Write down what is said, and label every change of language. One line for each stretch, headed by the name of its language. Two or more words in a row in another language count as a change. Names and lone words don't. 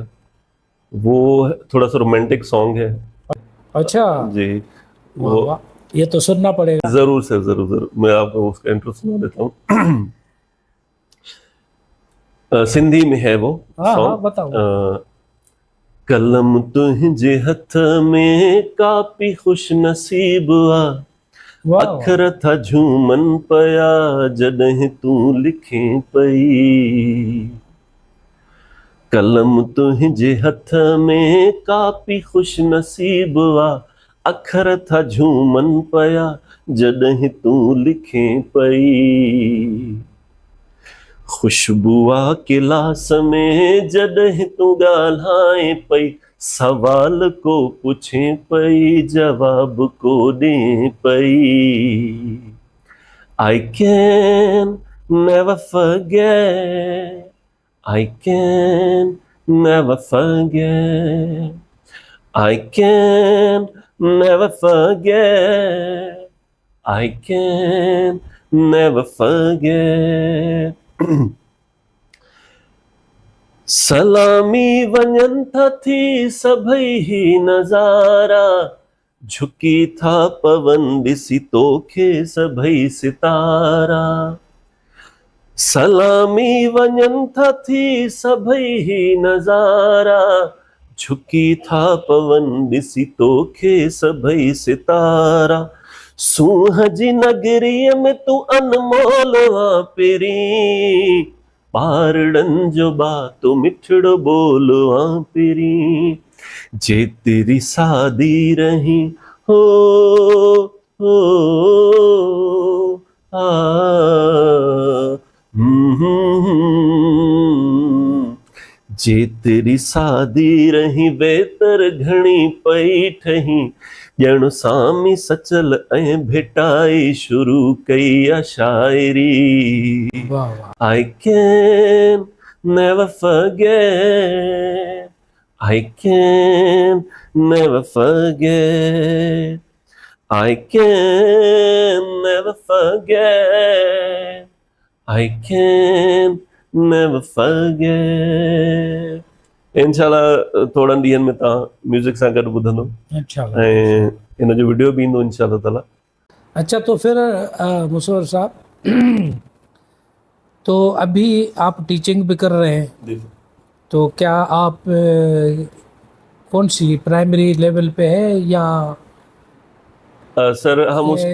Hindi: वो थोड़ा सा रोमांटिक सॉन्ग है। अच्छा, जी, वाह वो वाह, ये तो सुनना पड़ेगा। जरूर सर, जरूर जरूर, मैं आपको उसका इंट्रो सुना देता हूँ। सिंधी में है वो हाँ हाँ, सॉन्ग। बताओ।
Sindhi: कलम तुंहिंजे हथ में कापी खुश नसीब आ, वाह वाह, अखर था झूमन पया जॾहिं तूं लिखे पई। कलम तुंहिंजे हथ में कापी खुश नसीब आ, अखर था झूमन पया जॾहिं तूं लिखे पई। खुशबू आ गिलास में जॾहिं तूं ॻाल्हाए पई, सवाल को पुछे पई जवाब को ॾे पई।
English: I can never forget. I can never forget. I can never forget. I can never forget.
Sindhi: सलामी वञनि था थी सभई ही नज़ारा, झुकी था पवन ॾिसी तोखे सभई सितारा। सलामी वञनि था थी सभई ही नज़ारा, झुकी था पवन ॾिसी तोखे सभई सितारा। सूंह जी नगरीअ में तूं अनमोल आ पहिरीं, पारड़न जो बातो मिठड़ो बोलो आ पहिरीं। जे तेरी सादी रही हो हो आ जे तेरी सादी रही बेतर घणी पई ठही, ॼण सामी सचल ऐं भेटाई शुरू कई आ शायरी। वाह वाह।
English: I can never forget. I can never forget. I can never forget. I can never forget.
Sindhi: इंशाल्लाह थोड़ा ॾींहंनि में तव्हां म्यूज़िक सां गॾु ॿुधंदो इंशाल्लाह। ऐं इन जो वीडियो बि ईंदो
Arabic: إن شاء الله تعالى.
Hindi: अच्छा, तो फिर मुसव्वर साहब, तो अभी आप टीचिंग भी कर रहे हैं, तो क्या आप कौन सी प्राइमरी लेवल पे है या सर हम उस